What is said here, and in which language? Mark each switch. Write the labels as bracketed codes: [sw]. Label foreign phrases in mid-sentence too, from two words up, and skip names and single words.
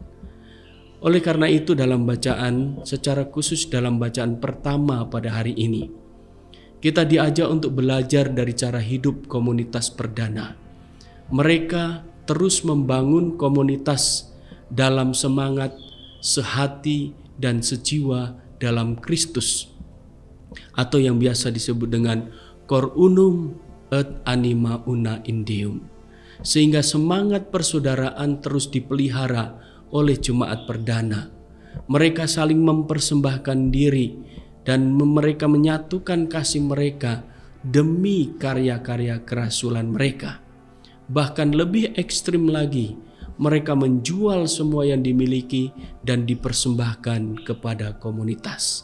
[id] Oleh karena itu dalam bacaan, secara khusus dalam bacaan pertama pada hari ini, kita diajak untuk belajar dari cara hidup komunitas perdana. Mereka terus membangun komunitas dalam semangat sehati dan sejiwa dalam Kristus, atau yang biasa disebut dengan [la] cor unum et anima una in Deum, [id] sehingga semangat persaudaraan terus dipelihara oleh jemaat perdana. Mereka saling mempersembahkan diri dan mereka menyatukan kasih mereka demi karya-karya kerasulan mereka. Bahkan lebih ekstrim lagi, mereka menjual semua yang dimiliki dan dipersembahkan kepada komunitas.